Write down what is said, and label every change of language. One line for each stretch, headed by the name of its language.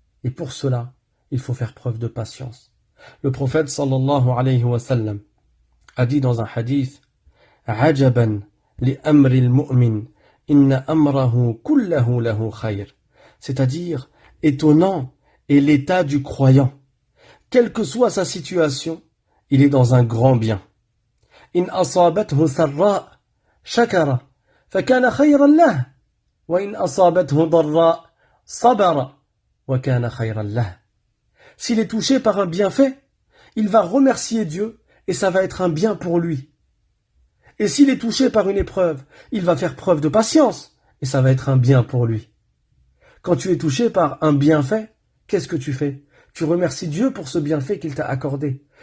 French: Et pour cela, il faut faire preuve de patience. Le prophète sallallahu alayhi wa sallam a dit dans un hadith,
Arabic: عجبا لأمر المؤمن إن أمره كله له خير.
French: C'est-à-dire, étonnant est l'état du croyant. Quelle que soit sa situation, il est dans un grand bien.
Arabic: إن أصابته سراء شكر فكان خيرا له وإن أصابته ضراء صبر وكان خيرا له.
French: S'il est touché par un bienfait, il va remercier Dieu et ça va être un bien pour lui. Et s'il est touché par une épreuve, il va faire preuve de patience et ça va être un bien pour lui. Quand tu es touché par un bienfait, qu'est-ce que tu fais? Tu remercies Dieu pour ce bienfait qu'il t'a accordé.